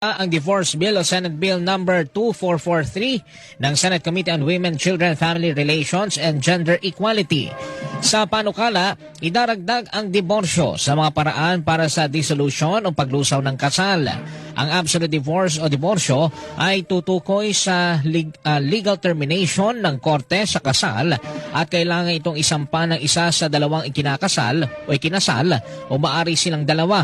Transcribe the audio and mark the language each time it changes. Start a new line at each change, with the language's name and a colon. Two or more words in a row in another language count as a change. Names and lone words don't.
Filipino: Ang divorce bill o Senate Bill number 2443 ng Senate Committee on Women, Children, Family Relations and Gender Equality. Sa panukala, idaragdag ang diborsyo sa mga paraan para sa dissolution o paglusaw ng kasal. Ang
English: absolute divorce
Filipino: o diborsyo ay tutukoy sa
English: legal termination
Filipino: ng korte sa kasal at kailangan itong isampa ng isa sa dalawang ikinakasal o ikinasal o maari silang dalawa.